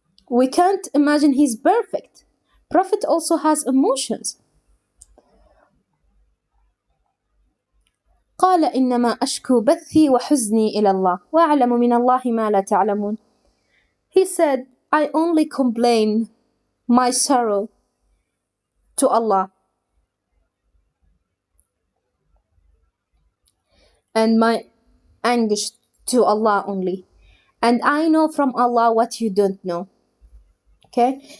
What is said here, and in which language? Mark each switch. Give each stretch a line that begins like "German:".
English: We can't imagine he's perfect. Prophet also has emotions.
Arabic: قال إنما أشكو بثي وحزني إلى الله وأعلم من الله ما لا تعلمون.
English: He said, I only complain my sorrow to Allah and my anguish to Allah only. And I know from Allah what you don't know. Okay?